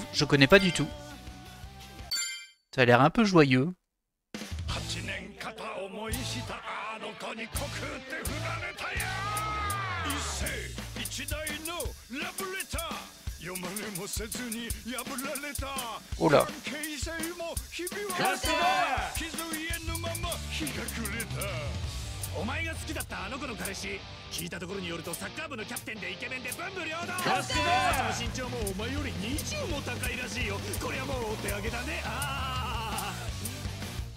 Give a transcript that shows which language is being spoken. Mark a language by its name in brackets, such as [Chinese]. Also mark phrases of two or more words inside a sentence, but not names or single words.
[French] Je connais pas du tout. Ça a l'air un peu joyeux. Oh là. [Japanese] お前が好きだったあの子の彼氏聞いたところによるとサッカー部のキャプテンでイケメンで文武両道その身長もお前より20も高いらしいよこれはもうお手上げだねああ